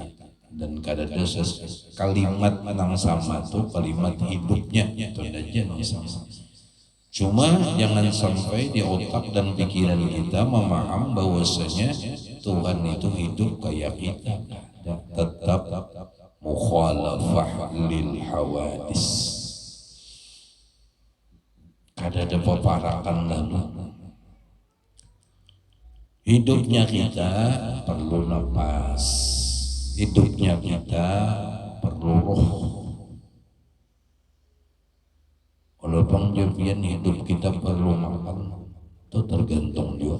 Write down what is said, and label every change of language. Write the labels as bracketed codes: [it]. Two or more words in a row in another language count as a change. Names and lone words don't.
[bjn] Dan kadang kalimat yang sama tuh kalimat hidupnya itu aja yang sama. Cuma jangan sampai di otak dan pikiran kita memaham bahwasanya Tuhan itu hidup kayak kita, tetap [ar] مخالفة للحوادث. [bjn] Kada ada peparakan lalu. Hidupnya kita perlu nafas, hidupnya kita perlu roh. Walaupun jabian hidup kita perlu makan, itu tergantung juga.